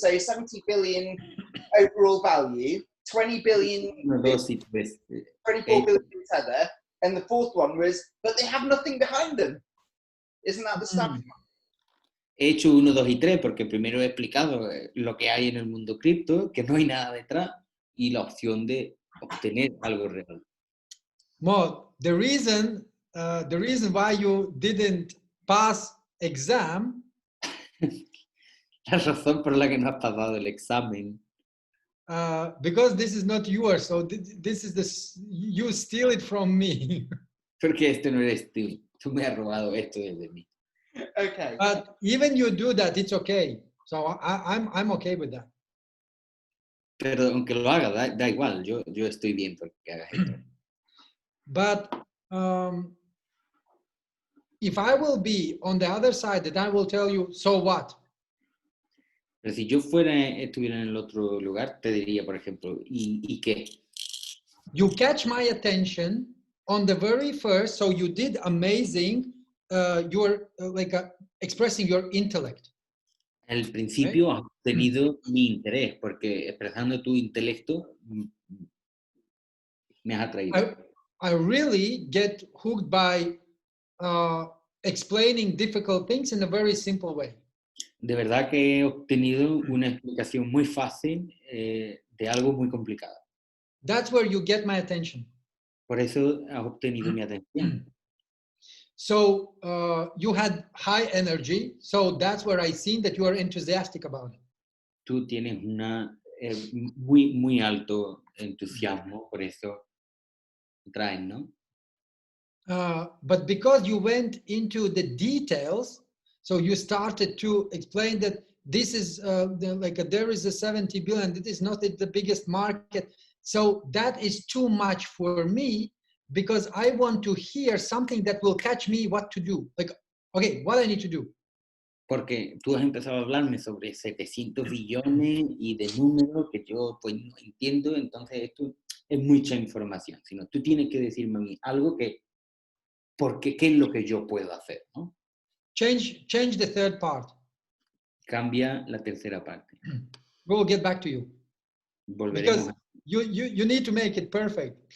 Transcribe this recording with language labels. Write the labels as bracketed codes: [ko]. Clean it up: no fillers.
[en] So 70 billion overall value, 20 billion, 24 billion tether, and the fourth one was, but they have nothing behind them. Isn't that the stuff? [es] He hecho 1, 2 y 3 porque primero he explicado lo que hay en el mundo cripto, que no hay nada detrás, y la opción de obtener algo real. [en] Mo, the reason why you didn't pass exam. [es] La razón por la que no has pasado el examen. [en] Because this is not yours, so this is you steal it from me. [es] Porque este no eres tú. Tú me has robado esto desde mí. [en] Okay. But even you do that, it's okay. So I'm okay with that. [es] Pero aunque lo haga, da igual. Yo estoy bien porque hagas esto. [en] But if I will be on the other side, then I will tell you, so what? [es] Pero si yo estuviera en el otro lugar, te diría, por ejemplo, ¿y qué? [en] You catch my attention on the very first, so you did amazing. You're expressing your intellect. [es] Al principio has tenido mi interés, porque expresando tu intelecto me has atraído. [en] I really get hooked by explaining difficult things in a very simple way. [es] De verdad que he obtenido una explicación muy fácil de algo muy complicado. [en] That's where you get my attention. [es] Por eso has obtenido mi atención. [en] So you had high energy, so that's where I seen that you are enthusiastic about it. [es] Tú tienes muy alto entusiasmo, por eso traes, ¿no? [en] But because you went into the details, so you started to explain that this is there is a 70 billion. It is not the biggest market. So that is too much for me because I want to hear something that will catch me what to do. Like, okay, what I need to do. [es] Porque tú has empezado a hablarme sobre 700 billones y de números que yo pues no entiendo, entonces esto es mucha información, sino tú tienes que decirme a mí algo que, porque qué es lo que yo puedo hacer, ¿no? [en] Change the third part. [es] Cambia la tercera parte. [en] We will get back to you. [es] Volveremos [en] Because you need to make it perfect.